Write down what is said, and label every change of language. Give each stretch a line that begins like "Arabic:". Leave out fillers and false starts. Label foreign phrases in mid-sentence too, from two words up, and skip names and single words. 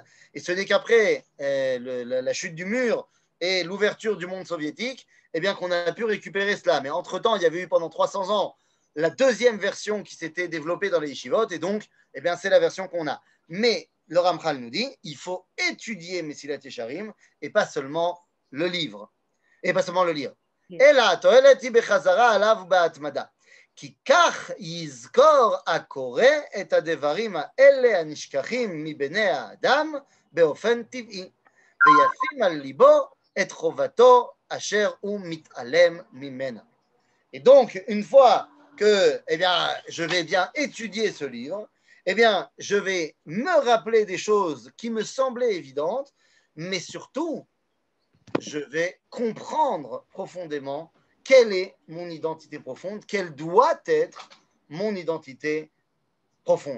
French: Et ce n'est qu'après la chute du mur et l'ouverture du monde soviétique, eh bien qu'on a pu récupérer cela. Mais entre-temps, il y avait eu pendant 300 ans la deuxième version qui s'était développée dans les yeshivot, et donc, eh bien, c'est la version qu'on a. Mais le Ramchal nous dit, il faut étudier Mesilat Yesharim et pas seulement le livre. Et pas seulement le lire.
Hebrew: אלא התועלת היא בחזרה עליו בהתמדה. כי כך יזכור הקורא את הדברים האלה הנשכחים מבני האדם באופן טבעי, וישים על ליבו את חובתו אשר הוא מתעלם ממנה.
French: Et donc, une fois que je vais bien étudier ce livre, je vais me rappeler des choses qui me semblaient évidentes, mais surtout, je vais comprendre profondément quelle est mon identité profonde, quelle doit être mon identité profonde.